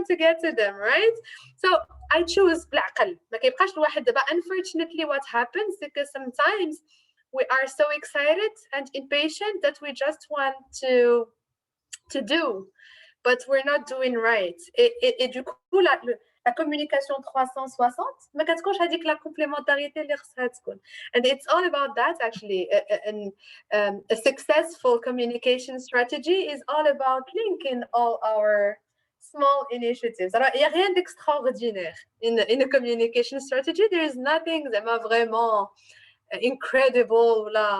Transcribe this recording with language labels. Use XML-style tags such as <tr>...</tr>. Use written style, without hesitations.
<en>time to get to them, right? So I choose بالعقل.</en> <ar>ما كيبقاش الواحد دابا.</ar> <en>Unfortunately, what happens because sometimes we are so excited and impatient that we just want to do, but we're not doing right.</en> <fr>Et du coup, la communication 360</fr> <ar>ما كتكونش هذيك</ar> <fr>لا complémentarité</fr> <ar>اللي خصها تكون.</ar> <en>And it's all about that actually. A successful communication strategy is all about linking all our small initiatives.</en> <fr>Alors, il n'y a rien d'extraordinaire</fr> <en>in a communication strategy. There is nothing vraiment incredible.</en>